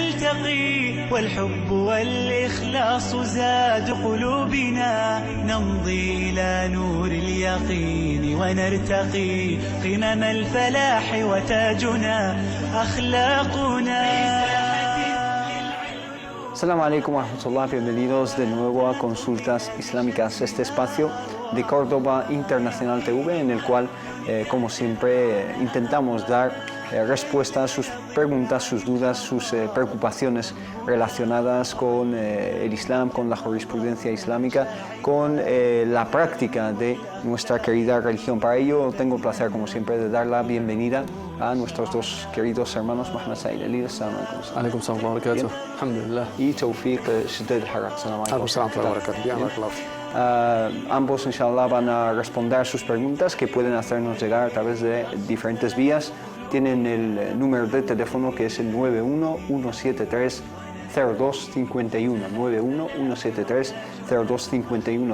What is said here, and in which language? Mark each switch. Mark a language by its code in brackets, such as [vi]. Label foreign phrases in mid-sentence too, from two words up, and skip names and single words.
[ar] ونرتقي والحب والإخلاص زاد قلوبنا نمضي إلى نور اليقين ونرتقي قمم الفلاح وتاجنا أخلاقنا. السلام عليكم ورحمة الله, [es] bienvenidos de nuevo a Consultas Islámicas, este espacio de Córdoba Internacional TV en el cual, como siempre, intentamos dar respuesta a sus preguntas, sus dudas, sus preocupaciones relacionadas con el Islam, con la jurisprudencia islámica, con la práctica de nuestra querida religión. Para ello tengo el placer, como siempre, de dar la bienvenida a nuestros dos queridos hermanos, Mohamed Said Elil, [ar] عليكم السلام وبركاته، الحمد لله, [es] y Tawfiq Shiddad Harak. [ar] عليكم السلام وبركاته. [es] Ambos, inshallah, van a responder sus preguntas que pueden hacernos llegar a través de diferentes vías. Tienen el número de teléfono que es el 911730251, 911730251.